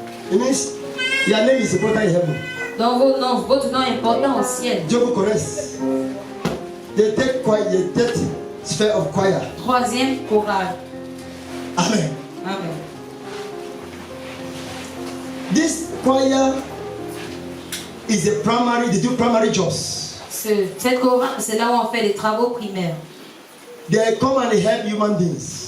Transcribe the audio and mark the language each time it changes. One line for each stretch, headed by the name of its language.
English: It means your name is important in heaven.
French: Donc votre nom est important au ciel. Dieu vous connaisse.
English: The third choir, the third sphere of choir. Troisième chorale. Amen. Amen. This choir is a primary, they do primary jobs.
French: Cette chorale, c'est là où on fait les travaux primaires.
English: They come and help human beings